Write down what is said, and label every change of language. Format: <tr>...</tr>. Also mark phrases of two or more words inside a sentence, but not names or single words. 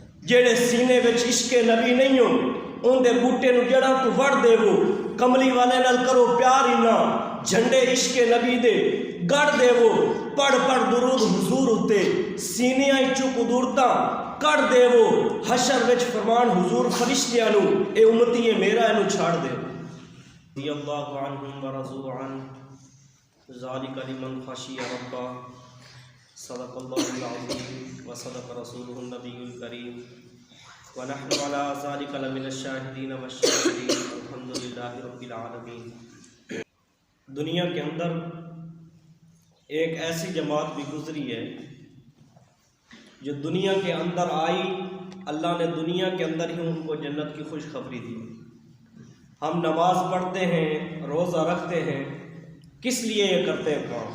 <pa>جڑے سینے وچ عشق نبی نہیں ہو ان دے بوٹے نو جڑاں تو وڑ دے وہ کملی والے نال کرو پیار ہی نہ جھنڈے عشق نبی دے گڑ دے وہ پڑھ پڑھ درود حضور اتے سینیاں چو قدورتاں کڑ دے وہ حشر وچ فرمان حضور فرشتیاں نو اے امتی ہے میرا اینو چھاڑ دے</pa> <ar>رضی اللہ عنہم ورضوا عنہ ذالک لمن خشی ربہ صدق اللہ العظیم وصدق رسولہ النبی الکریم ونحن علی ذالک لمن الشاہدین والشاکرین الحمدللہ رب العالمین۔</ar> <ur>دنیا کے اندر ایک ایسی جماعت بھی گزری ہے جو دنیا کے اندر آئی، اللہ نے دنیا کے اندر ہی ان کو جنت کی خوشخبری دی۔ ہم نماز پڑھتے ہیں، روزہ رکھتے ہیں، کس لیے یہ کرتے ہیں کام؟</ur>